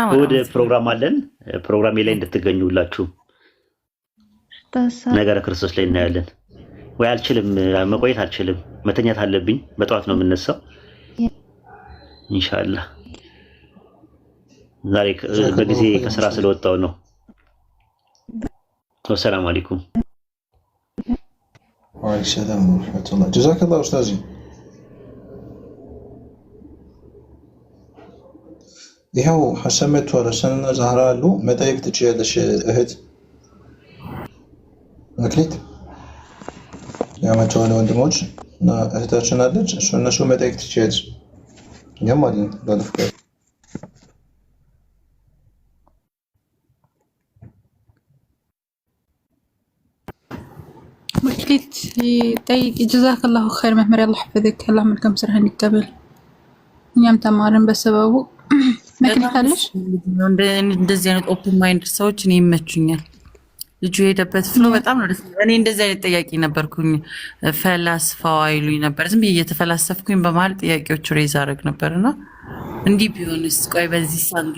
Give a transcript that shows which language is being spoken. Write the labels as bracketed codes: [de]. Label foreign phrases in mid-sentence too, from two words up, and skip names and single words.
[am] ወደ ፕሮግራም አለን። ፕሮግራሜ ላይ እንድትገኙ ሁላችሁ ነገረ ክርስቶስ ላይ እናያለን። ወይ አልችልም፣ መቆየት አልችልም፣ መተኛት አለብኝ። በጠዋት ነው የምነሳው ኢንሻአላህ። ዛሬ በጊዜ ከስራ ስለወጣው ነው። [ar] والسلام عليكم። وعليكم السلام ورحمة الله. جزاك الله أستاذي. [am] ይኸው ሐሰመት ወረሰንና ዛህራ አሉ። መጠየቅ ትችያለሽ እህት መክሊት። ያመጣው ወንድሞች እና እህታችን አለች። እነሱ መጠየቅ ትችያለሽ። እኛም አለን ባለፍቃድ። [ar] مكليت طيب جزاك الله خير مهمر الله يحفظك الله [am] መልካም ስራህን ይቀበል። እኛም ተማርን በሰበቡ። መክሊት አለሽ? እንደዚህ አይነት [en] open mind [am] ሰዎች እኔ ይመቹኛል። ልጁ የሄደበት ፍሎ በጣም ነው ደስ። እኔ እንደዚህ አይነት ጥያቄ ነበርኩኝ፣ ፈላስፋው አይሉኝ ነበር። ዝም ብዬ እየተፈላሰፍኩኝ በመሀል ጥያቄዎች ሬዝ አደረግ ነበርና እንዲህ ቢሆንስ፣ ቆይ በዚህ ሳንግል